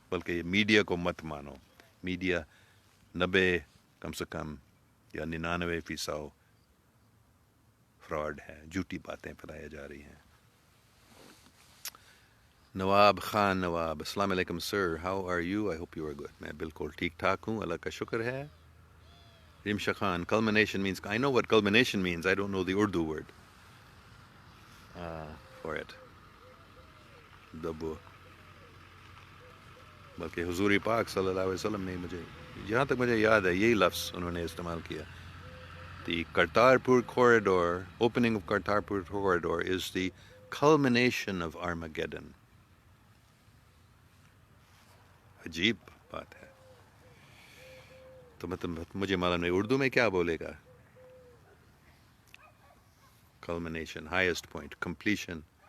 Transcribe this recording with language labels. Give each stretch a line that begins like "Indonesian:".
Urdu: بلکہ یہ میڈیا کو مت مانو. میڈیا 90 کم سے کم یا 99% فراڈ ہے، جھوٹی باتیں پھیلائی جا رہی ہیں.
English: نواب خان نواب، السلام علیکم sir, how are you? I hope you are good.
Urdu: میں بالکل ٹھیک ٹھاک ہوں، اللہ کا شکر ہے.
English: Rimsha Khan, culmination means, I know what culmination means, I don't know the Urdu word for it. دبو
Urdu: بلکہ حضور پاک صلی اللہ علیہ وسلم نے مجھے جہاں تک مجھے یاد ہے یہی لفظ انہوں نے استعمال کیا.
English: The Kartarpur corridor, opening of Kartarpur corridor is the culmination of Armageddon.
Urdu: عجیب بات ہے. تو مطلب مجھے معلوم نہیں اردو میں کیا بولے گا.
English: Culmination, highest point, completion.